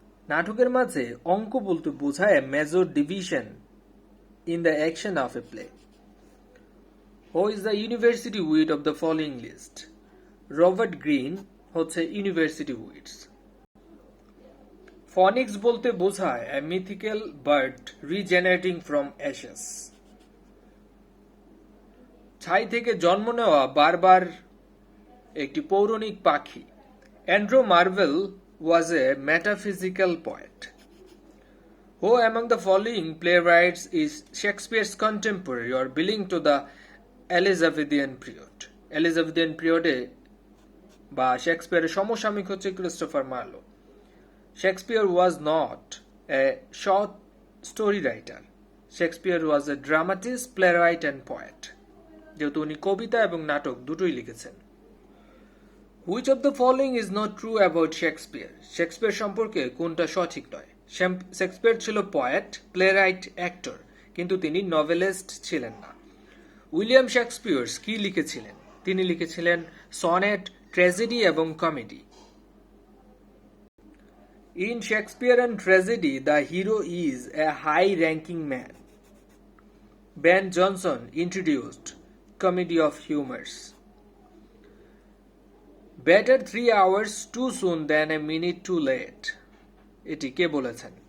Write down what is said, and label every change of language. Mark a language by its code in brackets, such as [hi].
[bn] নাটকের মাঝে অঙ্ক বলতে বোঝায় [en] Major division in the action of a play. Who is the university wit of the following list? [bn] Robert green হচ্ছে university wits. ফনিক্স বলতে বোঝায় [en] a mythical bird regenerating from ashes. [bn] ছাই থেকে জন্ম নেওয়া বারবার একটি পৌরাণিক পাখি। [en] Andrew Marvell was a metaphysical poet. Who among the following playwrights is Shakespeare's contemporary or belonging to the Elizabethan period? [bn] Elizabethan period-এ বা শেক্সপিয়ারের সমসাময়িক হচ্ছে Christopher Marlowe. [en] Shakespeare was not a short story writer. Shakespeare was a dramatist, playwright and poet. [bn] যেহেতু উনি কবিতা এবং নাটক দুটোই লিখেছেন। [en] Which of the following is not true about Shakespeare? [bn] Shakespeare সম্পর্কে কোনটা সঠিক নয়? শেক্সপিয়ার ছিল পোয়েট, প্লেরাইট, অ্যাক্টর, কিন্তু তিনি নভেলিস্ট ছিলেন না। উইলিয়াম শেক্সপিয়ার কি লিখেছিলেন? তিনি লিখেছিলেন সনেট, ট্র্যাজেডি এবং comedy. [en] In Shakespearean tragedy, the hero is a high-ranking man. Ben Jonson introduced comedy of humors. Better 3 hours too soon than a minute too late. [bn] এটি কে বলেছেন?